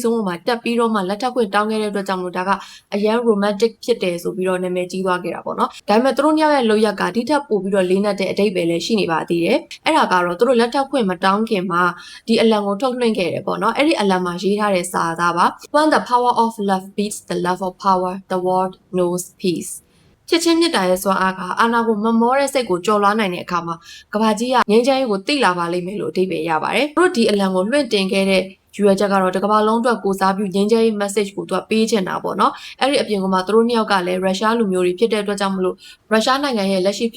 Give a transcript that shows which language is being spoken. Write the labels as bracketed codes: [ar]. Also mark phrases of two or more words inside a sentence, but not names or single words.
[my] ဆုံးပေါ်မှာတက်ပြီးတော့မှလက်ထပ်ခွင့်တောင်းခဲ့တဲ့အတွက်ကြောင့်မို့ဒါကအရန် romantic ဖြစ်တယ်ဆိုပြီးတော့နာမည်ကြီးသွားခဲ့တာပေါ့နော်ဒါပေမဲ့သူတို့နှစ်ယောက်ရဲ့လုပ်ရက်ကဒီထက်ပိုပြီးတော့လေးနက်တဲ့အတိတ်ပဲလည်းရှိနေပါသေးတယ်အဲ့ဒါကတော့သူတို့လက်ထပ်ခွင့်မတောင်းခင်မှာဒီအလံကိုထုတ်လွှင့်ခဲ့တယ်ပေါ့နော်အဲ့ဒီအလံမှာရေးထားတဲ့စာသားပါ [en] When the power of love beats the love of power the world knows peace [my] ချစ်ချင်းမြတ်တာရဲ့စွမ်းအားကအာ နာကိုမမောတဲ့စိတ်ကိုကြော်လွှားနိုင်တဲ့အခါမှာကဘာကြီးကငြိမ်းချမ်းရေးကိုသိလာပါလိမ့်မယ်လို့အဓိပ္ပာယ်ရပါတယ်။သူတို့ဒီအလံကိုလွှင့်တင်ခဲ့တဲ့ယူရချက်ကတော့တကဘာလုံးအတွက်ကိုစားပြုငြိမ်းချမ်းရေး message ကိုသူကပေးချင်တာပေါ့နော်။အဲ့ဒီအပြင်ကမှသူတို့နှစ်ယောက်ကလည်းရုရှားလူမျိုးတွေဖြစ်တဲ့အတွက်ကြောင့်မလို့ရုရှားနိုင်ငံရဲ့လက်ရှိဖြစ်